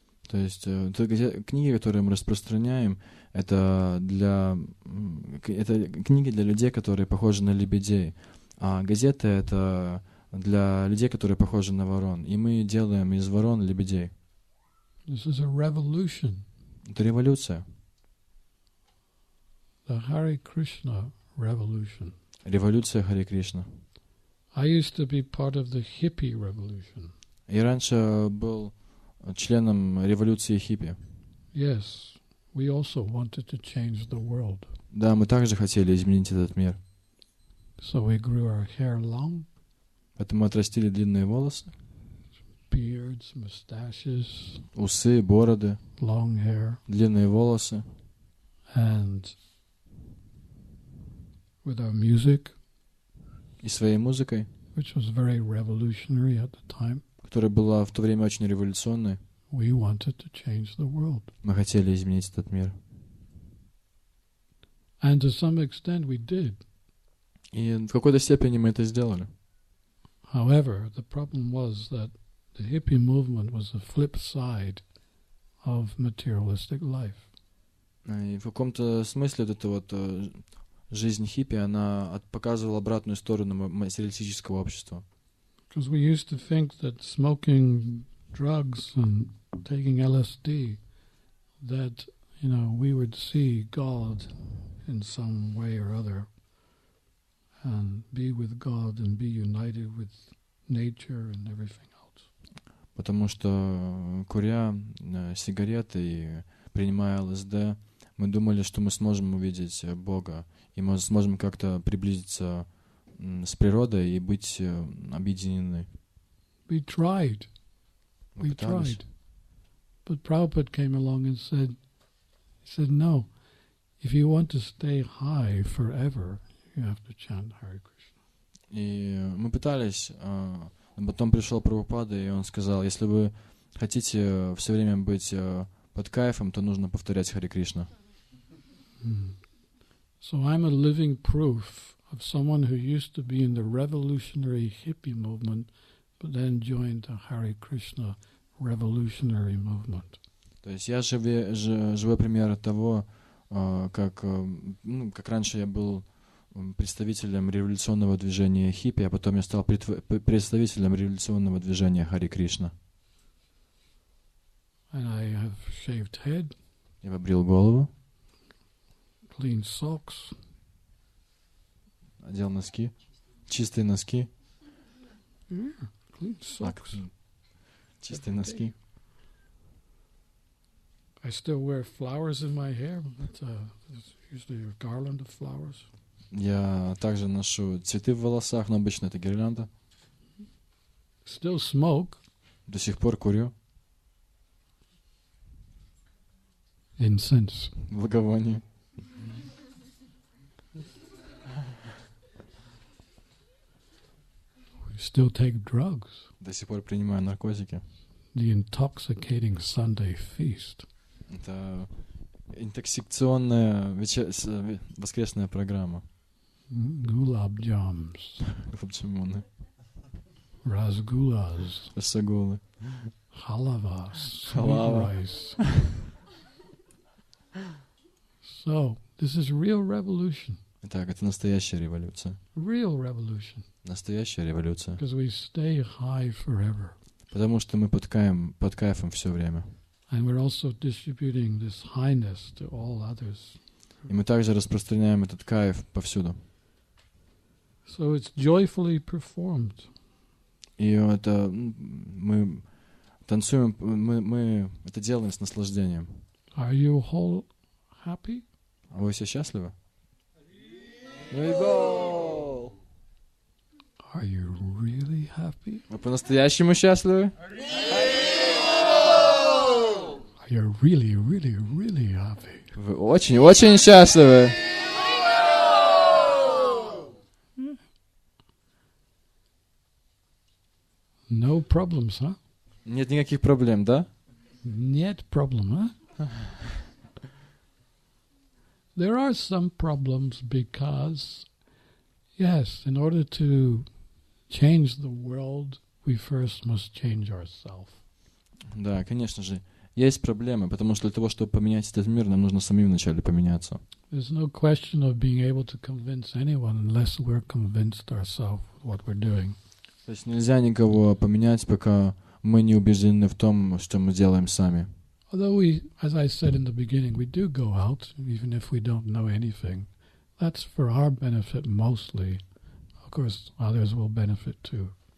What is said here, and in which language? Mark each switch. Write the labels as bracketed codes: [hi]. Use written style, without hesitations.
[ru] То есть книги, которые мы распространяем, это книги для людей, которые похожи на лебедей. А газеты — это для людей, которые похожи на ворон. И мы делаем из ворон лебедей. [en] This is a revolution. [ru] Это революция. [en] The Hare Krishna revolution. [ru] Революция Харе Кришна. [en] I used to be part of the hippie revolution. [ru] Я раньше был членом революции хиппи. [en] Yes, we also wanted to change the world. [ru] Да, мы также хотели изменить этот мир. [en] So we grew our hair long, [ru] Поэтому отрастили длинные волосы, [en] beards, mustaches, [ru] усы, бороды, [en] long hair, [ru] длинные волосы. [en] and with our music, [ru] И своей музыкой, [en] which was very revolutionary at the time, [ru] которая была в то время очень революционной, [en] we wanted to change the world. [ru] мы хотели изменить этот мир. [en] And to some extent we did. [ru] И в какой-то степени мы это сделали. [en] However, the problem was that the hippie movement was the flip side of materialistic life. [ru] И в каком-то смысле вот эта вот жизнь хиппи, она показывала обратную сторону материалистического общества. [en] Because we used to think that smoking drugs and taking LSD, that, you know, we would see God in some way or other and be with God and be united with nature and everything else. [ru] Потому что, куря сигареты и принимая ЛСД, мы думали, что мы сможем увидеть Бога, и мы сможем как-то приблизиться с природой и быть объединены. [en] We tried. [ru] Мы пытались. [en] But Prabhupada came along and said, no, if you want to stay high forever, you have to chant Hare Krishna. [ru] И мы пытались, потом пришел Прабхупада, и он сказал, если вы хотите все время быть под кайфом, то нужно повторять Харе Кришна. [en] So I'm a living proof of someone who used to be in the revolutionary hippie movement, but then joined the Hare Krishna revolutionary movement. [ru] То есть я живой пример того, как раньше я был представителем революционного движения хиппи, а потом я стал представителем революционного движения Харе Кришна. [en] And I have shaved head, [ru] Я побрил голову, [en] clean socks, [ru] одел носки, чистые носки. [en] clean socks. [ru] Чистые носки. [en] I still wear flowers in my hair. It's usually a garland of flowers. [ru] Я также ношу цветы в волосах, но обычно это гирлянда. [en] Still smoke. [ru] До сих пор курю. [en] Incense. [ru] Благовоние. [en] We still take drugs. [ru] До сих пор принимаю наркотики. [en] The intoxicating Sunday feast. [ru] Это интоксикационная воскресная программа. [en] Gulab jams. [ru] Хлопчимоны, [en] Rasgullas. [ru] рассагулы. [en] Halava. Sweet [ru] Halava. [en] rice. So, this is real revolution. [ru] Итак, это настоящая революция. [en] Real revolution. [ru] Настоящая революция. [en] Because we stay high forever. [ru] Потому что мы под кайфом все время. [en] And we're also distributing this highness to all others. [ru] И мы также распространяем этот кайф повсюду. [en] So it's joyfully performed. [ru] И это мы танцуем, мы это делаем с наслаждением. [en] Are you whole happy? [ru] А вы все счастливы? [en] Are you really happy? [ru] Вы по-настоящему счастливы? [en] Are you really, really, really happy? [ru] Вы очень-очень счастливы. [en] No problems, huh? [ru] Нет никаких проблем, да? Нет [en] problem, huh? There are some problems because, yes, in order to change the world, we first must change ourselves. [ru] Да, конечно же. Есть проблемы, потому что для того, чтобы поменять этот мир, нам нужно самим вначале поменяться. [en] There's no question of being able to convince anyone unless we're convinced ourselves what we're doing. [ru] То есть нельзя никого поменять, пока мы не убеждены в том, что мы делаем сами. [en] Although we, as I said in the beginning, we do go out, even if we don't know anything. That's for our benefit mostly. Of course, others will benefit too.